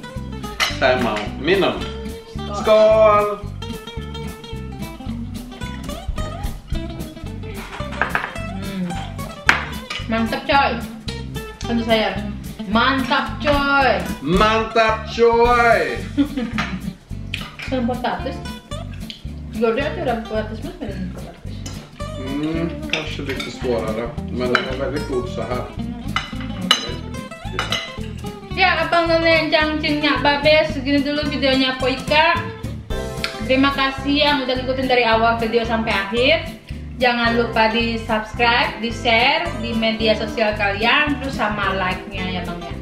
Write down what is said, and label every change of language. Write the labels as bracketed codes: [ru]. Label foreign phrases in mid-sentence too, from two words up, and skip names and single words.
[id] Saya mau minum. Skål! Mantap coy. Tentu saya. Mantap coy. Mantap coy! [sv] Sen potatis. Gjorde jag att göra potatismos med din potatis? Kanske lite svårare, men den är väldigt god så här. [id] Ya, abang none cangcingnya Babe, segini dulu videonya Poika. Terima kasih yang udah ngikutin dari awal video sampai akhir. Jangan lupa di subscribe, di share di media sosial kalian, terus sama like-nya ya bang ya.